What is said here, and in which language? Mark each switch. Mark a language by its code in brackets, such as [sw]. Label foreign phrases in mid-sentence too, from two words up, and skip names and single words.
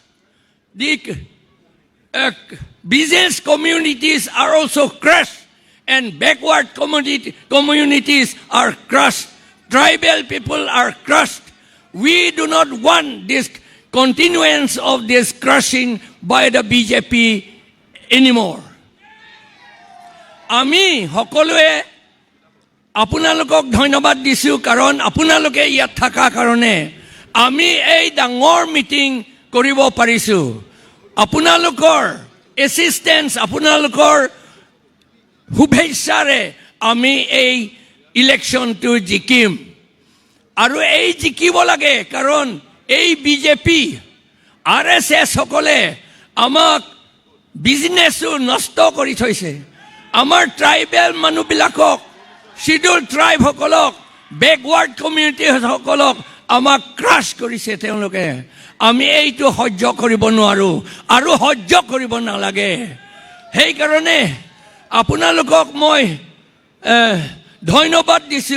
[en] The business communities are also crushed, and backward communities are crushed. Tribal people are crushed. We do not want this continuance of this crushing by the BJP anymore. [as] আমি সকলোৱে আপোনালোকক ধন্যবাদ দিছোঁ কাৰণ আপোনালোকে ইয়াত থকা কাৰণে আমি এই ডাঙৰ meeting কৰিব পাৰিছোঁ. Apunalokor assistance, আপোনালোকৰ শুভেচ্ছাৰে আমি এই election টো জিকিম. আৰু এই জিকিব লাগে কাৰণ এই BJP RSS সকলোৱে আমাক business নষ্ট কৰি থৈছে. আমাৰ ট্ৰাইবেল মানুহবিলাকক, [en] schedule tribe [as] সকলক, [en] backward community [as] সকলক আমাক ক্ৰাছ কৰিছে তেওঁলোকে. আমি এইটো সহ্য কৰিব নোৱাৰো আৰু সহ্য কৰিব নালাগে. সেইকাৰণে আপোনালোকক মই ধন্যবাদ দিছোঁ.